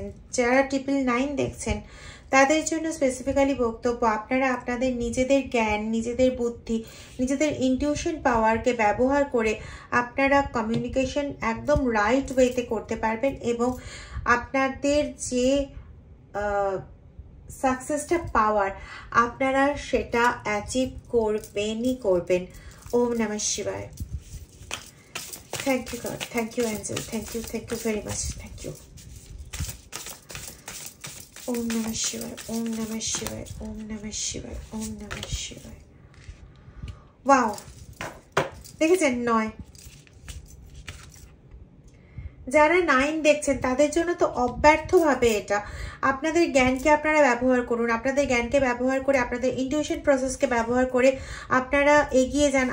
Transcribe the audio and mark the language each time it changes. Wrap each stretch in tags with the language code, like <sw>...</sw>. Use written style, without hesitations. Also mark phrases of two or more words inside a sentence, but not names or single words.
<bn>যারা 999 দেখছেন তাদের জন্য স্পেসিফিক্যালি বক্তব্য, আপনারা আপনাদের নিজেদের জ্ঞান, নিজেদের বুদ্ধি, নিজেদের</bn> <en>intuition power</en> <bn>ব্যবহার করে আপনারা কমিউনিকেশন একদম</bn> <en>right way</en> <bn>করতে পারবেন, এবং আপনাদের যে সাকসেসটা পাওয়ার আপনারা সেটা অ্যাচিভ করবেনই করবেন।</bn> <sa>ওম নমঃ শিবায়।</sa> <en>Thank you God, thank you angel, thank you very much, thank you.</en> <sa>ॐ नमः शिवाय, ॐ नमः शिवाय, ॐ नमः शिवाय, ॐ नमः शिवाय, Om Namah Shivaya.</sa> <bn>Wow, দেখেছেন 9। যারা 9 দেখছেন তাদের জন্য তো অব্যর্থভাবে এটা। আপনাদের জ্ঞানকে আপনারা ব্যবহার করুন, আপনাদের জ্ঞানকে ব্যবহার করে, আপনাদের</bn> <en>intuition process</en> <bn>ব্যবহার করে আপনারা এগিয়ে যান।</bn>